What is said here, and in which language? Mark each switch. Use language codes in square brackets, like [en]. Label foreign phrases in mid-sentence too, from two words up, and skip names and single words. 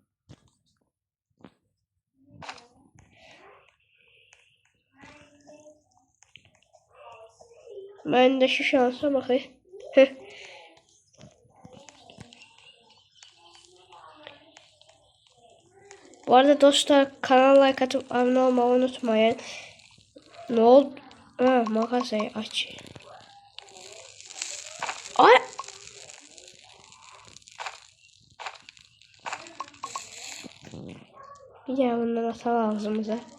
[az] Məndəki şansa bax. [tr] Bu arada dostlar kanala like atıp abone olmayı unutmayın. Ne oldu? Ha, mağazayı aç. Ay! Bir de bundan atalım ağzımıza.